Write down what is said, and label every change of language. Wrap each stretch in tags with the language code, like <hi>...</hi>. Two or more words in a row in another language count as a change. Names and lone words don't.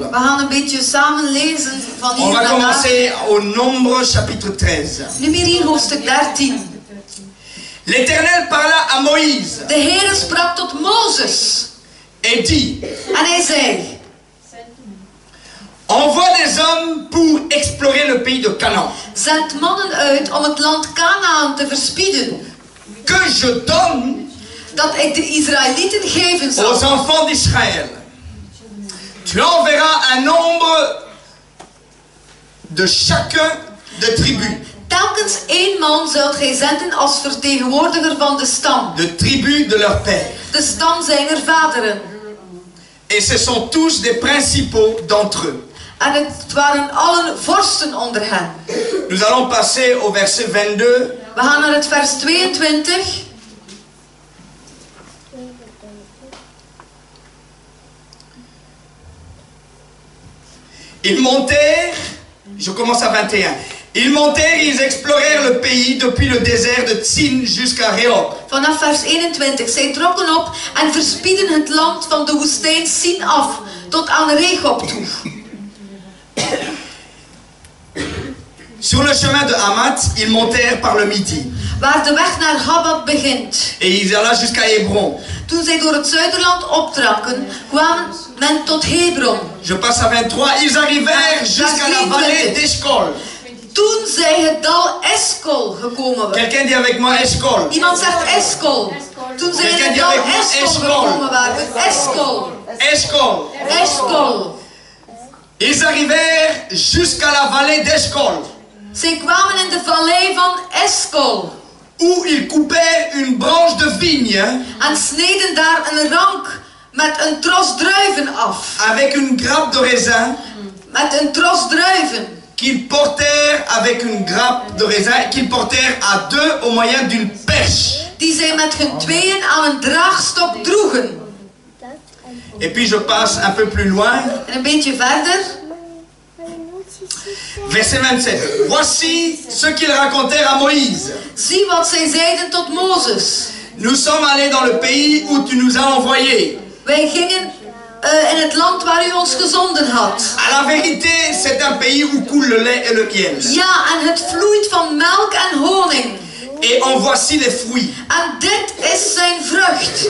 <nl>We gaan een beetje samen lezen van</nl> <fr>On</fr> <nl>hier</nl> <fr>va</fr> <nl>naar daar.</nl> <fr>commencer au Nombre chapitre 13.</fr> <nl>Numeri hoofdstuk 13.</nl> <fr>L'Éternel parla à Moïse</fr> <nl>De Heere sprak tot Mozes.</nl> <fr>et dit:</fr> <nl>En hij zei:</nl> <fr>Envoie des hommes pour explorer le pays de Canaan,</fr> <nl>zend mannen uit om het land Kanaan te verspieden,</nl> <fr>que je donne</fr> <nl>dat ik de Israëlieten geven</nl> <fr>aux</fr> <nl>zal.</nl> <fr>enfants d'Israël. Tu enverras un nombre de chacun de tribus,</fr> <nl>Telkens 1 man zult gij zenden als vertegenwoordiger van de stam.</nl> <fr>de tribus de leur père.</fr> <nl>De stam zijner vaderen.</nl> <fr>Et ce sont tous des principaux d'entre eux.</fr> <nl>En het waren allen vorsten onder hen.</nl> <fr>Nous allons passer au verset 22.</fr> <nl>We gaan naar het vers 22.</nl> <fr>Ils montèrent, je commence à 21. Ils montèrent, ils explorèrent le pays depuis le désert de Tsin jusqu'à Rehob.</fr> <nl>Vanaf vers 21. Zij trokken op en verspieden het land van de woestijn Sin af tot aan Rehob toe.</nl> <fr>Sur le chemin de Hamath, ils montèrent par le Midi.</fr> <nl>Waar de weg naar Habad begint.</nl> <fr>Et ils allaient jusqu'à Hébron.</fr> <nl>Toen zij door het zuiderland optrakken, kwamen men tot Hebron.</nl> <fr>Je passe à 23. Ils arrivèrent jusqu'à la vallée d'Eshcol.</fr> <nl>Toen zij het dal Eskol gekomen waren.</nl> <fr>Quelqu'un dit avec moi Eshcol.</fr> <nl>Iemand zegt Eskol. Toen zij in het dal Eskol gekomen waren. Eskol. Eshcol. Eskol.</nl> <fr>Ils arrivèrent jusqu'à la vallée d'Eshcol,</fr> <nl>Zij kwamen in de vallei van Eskol.</nl> <fr>où ils coupèrent une branche de vigne</fr> <nl>En sneden daar een rank met een tros druiven af.</nl> <fr>avec une grappe de raisin</fr> <nl>Met een tros druiven.</nl> <fr>qu'ils portèrent avec une grappe de raisin qu'ils portèrent à deux au moyen d'une perche.</fr> <nl>Die zij met hun tweeën aan een draagstok droegen.</nl> <fr>Et puis je passe un peu plus loin,</fr> <nl>En een beetje verder.</nl> <fr>verset 27. Voici ce qu'ils racontèrent à Moïse.</fr> <nl>Zie wat zij zeiden tot Mozes.</nl> <fr>Nous sommes allés dans le pays où tu nous as envoyés.</fr> <nl>Wij gingen in het land waar u ons gezonden had.</nl> <fr>À la vérité, c'est un pays où coule le lait et le miel.</fr> <nl>Ja, en het vloeit van melk en honing.</nl> <fr>Et en voici les fruits.</fr> <nl>En dit is zijn vrucht.</nl>